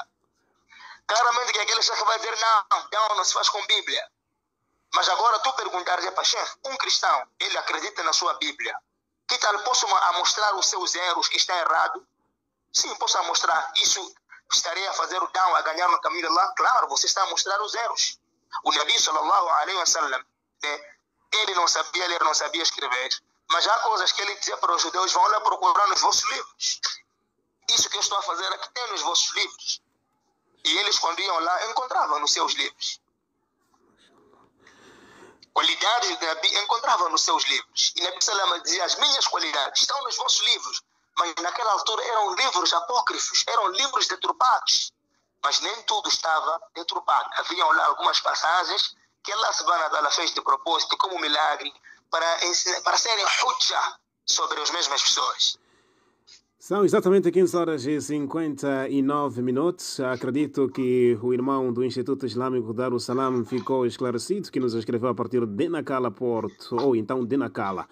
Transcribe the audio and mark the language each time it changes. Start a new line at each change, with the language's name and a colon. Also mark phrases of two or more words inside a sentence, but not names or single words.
Portuguese: Claramente que aquele chefe vai dizer, não se faz com Bíblia. Mas agora tu perguntares, chefe, um cristão, ele acredita na sua Bíblia. Que tal, posso mostrar os seus erros que está errado? Sim, posso mostrar. Isso estaria a fazer o da'wah, a ganhar no caminho de Allah? Claro, você está a mostrar os erros.
Arabic: O نبي صلى الله عليه وسلم,
Portuguese: né, ele não sabia ler, não sabia escrever, mas há coisas que ele dizia para os judeus, vão lá procurar nos vossos livros. Isso que eu estou a fazer aqui tem nos vossos livros. E eles, quando iam lá, encontravam nos seus livros. Qualidades da Bíblia encontravam nos seus livros. E Nabi Salama dizia, as minhas qualidades estão nos vossos livros. Mas naquela altura eram livros apócrifos, eram livros deturpados. Mas nem tudo estava deturpado. Haviam lá algumas passagens que
Arabic: الله سبحانه وتعالى
Portuguese: fez de propósito, como milagre, para serem hujja sobre as mesmas pessoas. São exatamente 15 horas e 59 minutos. Acredito que o irmão do Instituto Islâmico Dar o Salam ficou esclarecido, que nos escreveu a partir de Nacala, Porto, ou então de Nacala.